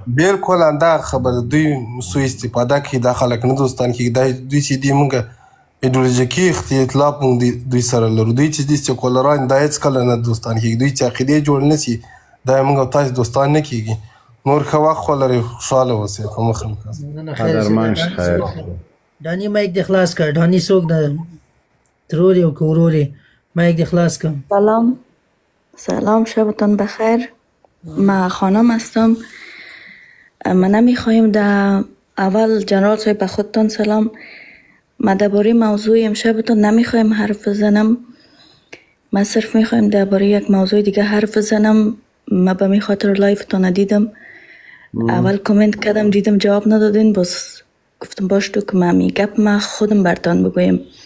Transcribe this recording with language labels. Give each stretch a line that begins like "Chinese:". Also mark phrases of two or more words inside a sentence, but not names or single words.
Pashto: بلکل همدغه خبره دوی سوء استفاده کوي دا خلک نه دوستان کوي دوی چې دي موږ ایډیولوژیکي اختلاف موږ دوی سره لرو دوی چې دي سیکولران دا هېڅکله نه دوستان کېږي دوی چې عقیدې جوړ نه سي دا موږ او تاسې دوستان نه کېږي نور ښه وخت ولرئ خوشحاله اوسئ په مخه مو قدرمن خیر دانی مایک دې خلاص کړ دانی څوک ده ترور یې او که ورور یې مایک دې خلاص کړم
Persian: سلام شبتان بخیر من خانم هستم من نمیخوایم در اول جنرال صاحب به خودتان سلام من درباره موضوع امشبتان نمیخوایم حرف بزنم من صرف میخوایم درباره یک موضوع دیگه حرف بزنم من به می خاطر لایفتان ندیدم اول کامنت کردم دیدم جواب ندادین باز گفتم باش تو که من میگم من خودم برتان بگویم